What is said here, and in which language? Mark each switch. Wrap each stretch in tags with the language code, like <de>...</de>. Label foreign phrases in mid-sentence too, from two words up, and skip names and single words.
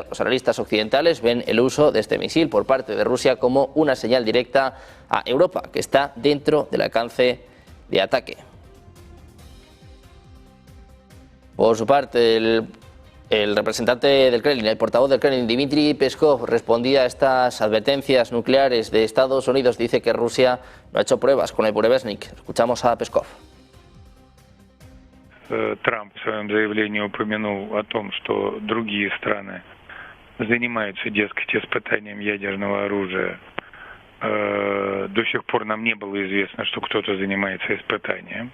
<es>Los analistas occidentales ven el uso de este misil por parte de Rusia como una señal directa a Europa, que está dentro del alcance de ataque. Por su parte, el representante del Kremlin, el portavoz del Kremlin, Dmitry Peskov, respondía a estas advertencias nucleares de Estados Unidos. Dice que Rusia no ha hecho pruebas con el Burevestnik. Escuchamos a Peskov.</es> <ru>Трамп в своем заявлении упомянул о том, что другие страны занимаются, дескать, испытанием ядерного оружия. До сих пор нам не было известно, что кто-то занимается испытанием.</ru>